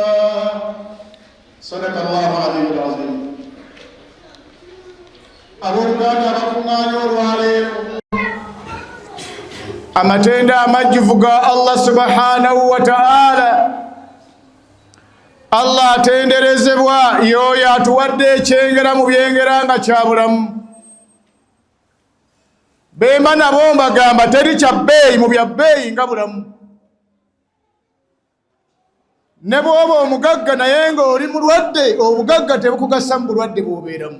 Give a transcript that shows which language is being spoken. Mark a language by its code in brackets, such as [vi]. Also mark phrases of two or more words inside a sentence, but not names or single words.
[ar] صدق الله العلي العظيم. [lg] amatenda amajjuvu ga [ar] الله سبحانه وتعالى. [lg] Allah atenderezebwa yoyo atuwadde ekyengera mu byengera nga kyabulamu. Bemba nabo mbagamba teri kya bbeeyi mu bya bbeeyi nga bulamu. Ne bw'oba omugagga naye ng'oli mulwadde, obugagga tebukugasa mu bulwadde bw'obeeramu.